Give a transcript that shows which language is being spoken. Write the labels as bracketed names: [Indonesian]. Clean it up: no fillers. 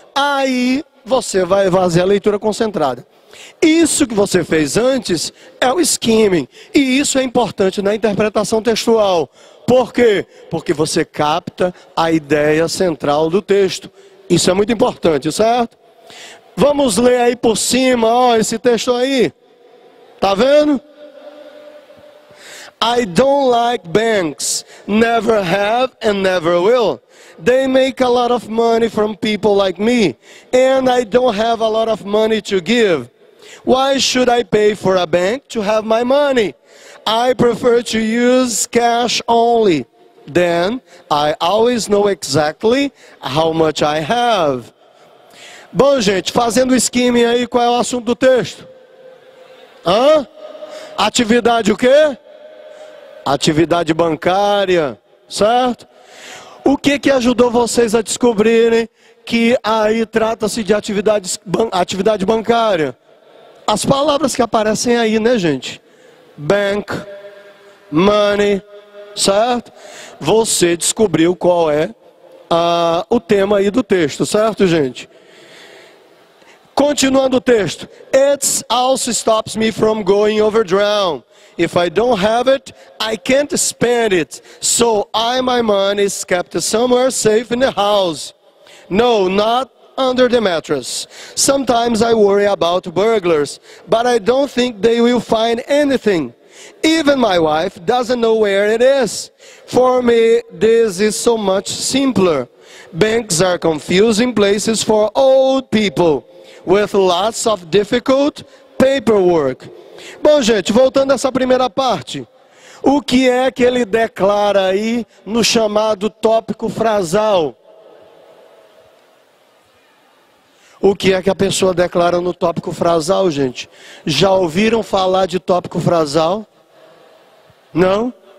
[Portuguese] Aí você vai fazer a leitura concentrada. Isso que você fez antes é o skimming. E isso é importante na interpretação textual. Por quê? Porque você capta a ideia central do texto. Isso é muito importante, certo? Vamos ler aí por cima, ó, esse texto aí. Tá vendo? [English] I don't like banks, never have and never will. They make a lot of money from people like me, and I don't have a lot of money to give. Why should I pay for a bank to have my money? I prefer to use cash only. Then I always know exactly how much I have. [Portuguese] Bom, gente, fazendo o skimming aí, qual é o assunto do texto? Atividade o quê? Atividade bancária, certo? O que ajudou vocês a descobrirem que aí trata-se de atividade bancária? As palavras que aparecem aí, né, gente? Bank, money, certo? Você descobriu qual é o tema aí do texto, certo, gente? Continuando o texto. [English] It also stops me from going overdrawn. If I don't have it, I can't spend it. So my money is kept somewhere safe in the house. No, not under the mattress. Sometimes I worry about burglars, but I don't think they will find anything. Even my wife doesn't know where it is. For me, this is so much simpler. Banks are confusing places for old people with lots of difficult paperwork. [Portuguese] Bom, gente, voltando a essa primeira parte. O que é que ele declara aí no chamado tópico frasal? O que é que a pessoa declara no tópico frasal, gente? Já ouviram falar de tópico frasal? Não?